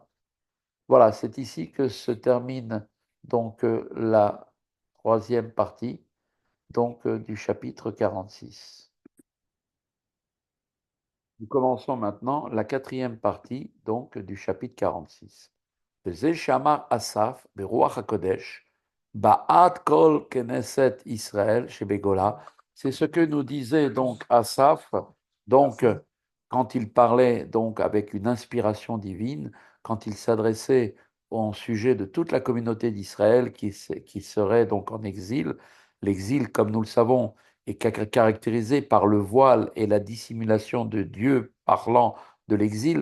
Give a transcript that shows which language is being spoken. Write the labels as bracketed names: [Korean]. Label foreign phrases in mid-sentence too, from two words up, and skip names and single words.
[French] Voilà, c'est ici que se termine donc la troisième partie donc du chapitre 46. Nous commençons maintenant la quatrième partie donc du chapitre 46. [Hebrew] וזה שאמר אסף ברוח הקודש, בעד כל כנסת ישראל שבגולה, [French] c'est ce que nous disait donc Asaph, donc quand il parlait donc avec une inspiration divine, quand il s'adressait au sujet de toute la communauté d'Israël qui serait donc en exil. L'exil, comme nous le savons, est caractérisé par le voile et la dissimulation de Dieu parlant de l'exil.